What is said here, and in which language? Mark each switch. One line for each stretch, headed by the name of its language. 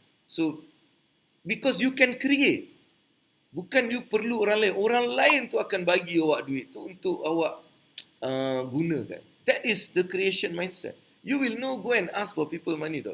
English: So because you can create.
Malay: Bukan you perlu orang lain. Orang lain tu akan bagi awak duit tu untuk awak gunakan.
English: That is the creation mindset. You will no go and ask for people money tau.